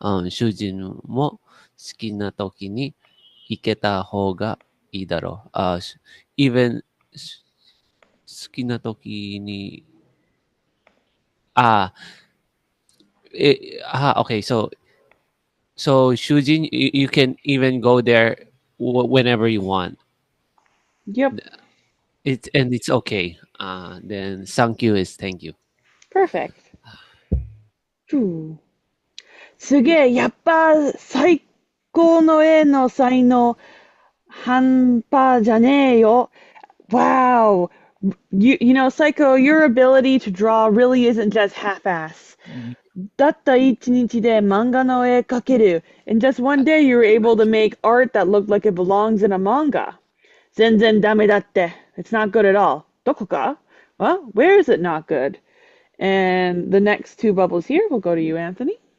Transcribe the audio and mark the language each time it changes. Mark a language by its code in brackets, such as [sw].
[ja] 主人も好きな時に行けた方がいいだろう。 [en] even [ja] 好きな時に、 [en] あ、okay. So 主人, you can even go there whenever you want. Yep, And it's okay. Then thank you is thank you. perfect. Phew. [ja] すげえ、やっぱ最高の絵の才能半端じゃねえよ。 [en] Wow. You know, Psycho, your ability to draw really isn't just half-ass. [ja] たった一日で漫画の絵描ける. [en] In just one day, you were able to make art that looked like it belongs in a manga. [ja] 全然ダメだって. [en] It's not good at all. [ja] どこか? [en] Well, where is it not good? And the next two bubbles here will go to you, Anthony.